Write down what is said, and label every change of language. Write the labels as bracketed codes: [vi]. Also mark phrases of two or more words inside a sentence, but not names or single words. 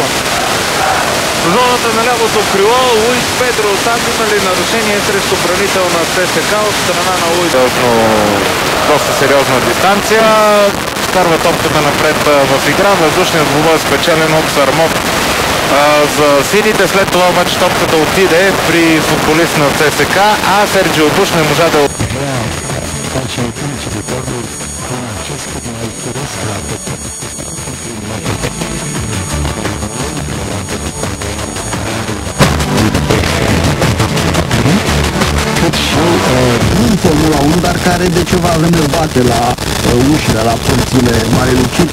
[bg] Зоната на лявото крило, Луис Педро, там имали нарушение срещу бранител на ЦСКА от страна на Луис. Доста сериозна дистанция. Вкарва топката напред в игра. Въздушният двубой е спечелен от Сармов за сините. След това обаче топката отиде при футболист на ЦСКА, а Серджио Буш не можа да... [ro] cât și în Formula 1, dar care de ceva vreme bate la ușile, la porțile Mare Lucic.